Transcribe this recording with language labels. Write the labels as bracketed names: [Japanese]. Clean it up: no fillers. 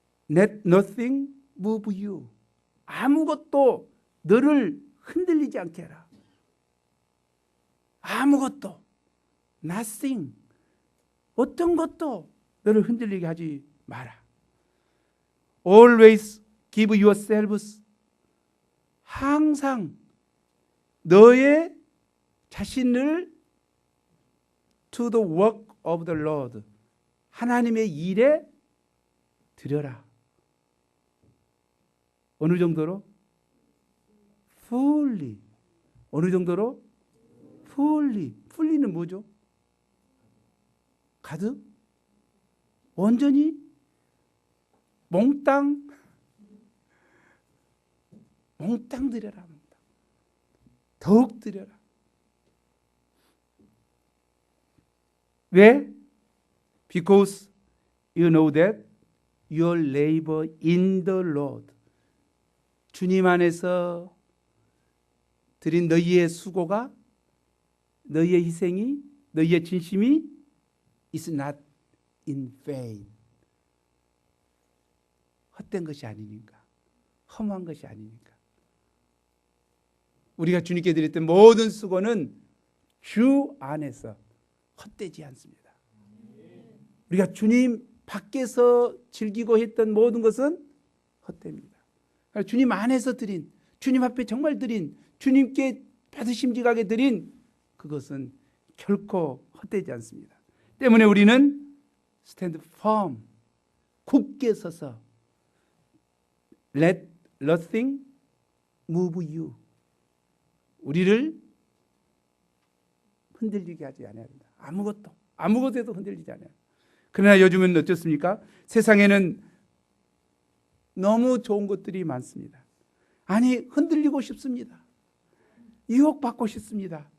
[English] Let nothing move you. [Korean] 아무것도 너를 흔들리지 않게 해라. 아무것도. [English] Nothing. [Korean] 어떤 것도 너를 흔들리게 하지 마라. [English] Always give yourselves. [Korean] 항상 너의 자신을 [English] to the work of the Lord. [Korean] 하나님의 일에 드려라. 어느 정도로? fully. 어느 정도로? fully. fully는 뭐죠? 가득? 온전히? 몽땅? 몽땅 드려라. 몽땅. 더욱 드려라. 왜? [English] Because you know that your labor in the Lord. [Korean] 주님 안에서 드린 너희의 수고가, 너희의 희생이, 너희의 진심이 [English] is not in vain. [Korean] 헛된 것이 아니니까. 허무한 것이 아니니까. 우리가 주님께 드렸던 모든 수고는 주 안에서 헛되지 않습니다. 우리가 주님 밖에서 즐기고 했던 모든 것은 헛됩니다. 주님 안에서 드린, 주님 앞에 정말 드린, 주님께 받으심직하게 드린 그것은 결코 헛되지 않습니다. 때문에 우리는 [English] stand firm, [Korean] 굳게 서서 [English] let nothing move you. [Korean] 우리를 흔들리게 하지 않아야 된다. 아무것도 흔들리지 않아요. 그러나 요즘은 어떻습니까? 세상에는 너무 좋은 것들이 많습니다. 아니, 흔들리고 싶습니다. 유혹받고 싶습니다.